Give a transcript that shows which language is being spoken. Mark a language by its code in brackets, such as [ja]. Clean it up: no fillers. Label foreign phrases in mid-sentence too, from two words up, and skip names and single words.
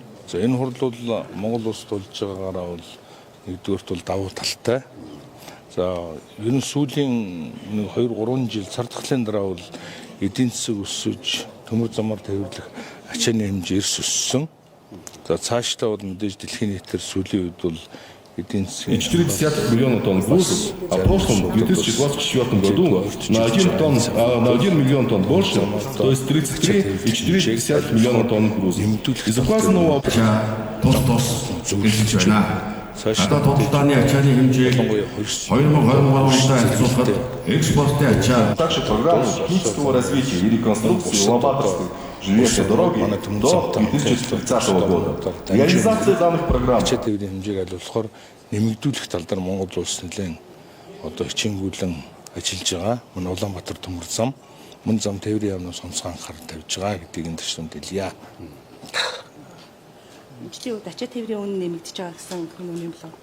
[mn] За энэ хурал бол Монгол улсд болж байгаагаараа бол нэгдүгээрт бол давуу талтай. За ер нь сүүлийн 2-3 жил цар тахлын дараа бол эдийн засаг өсөж төмөр замаар тээвэрлэх ачааны хэмжээ эрс өссөн. За цаашдаа бол мэдээж дэлхийн нийтээр сүүлийн үед бол эдийн засгийн [ru] 40 миллиона тонн груз, а в прошлом, в 2024 году, на 1 миллион тонн больше, то есть 33,4 миллиона тонн груза. Из указанного [mn] Одоо тодорхойны ачааны хэмжээг 2023 онд харьцуулахад экспортын ачаа [ru] также программу технического развития и реконструкции Улаанбаатарской железной дороги до 2030 года. Реализация данных программ [mn] ачаа тээврийн хэмжээг олохоор нэмэгдүүлэх тал дээр Монгол улс нэлээд хичээнгүйлэн ажиллаж байгаа. Мөн Улаанбаатар төмөр зам, мөн зам тээврийн яамнаас онцгой анхаарал тавьж байгаа гэдгийг энэ төсөнд хэлье. Эцсийн үед ачаа тээврийн үн нэмэгдэж байгаа гэсэн хүн юм болов.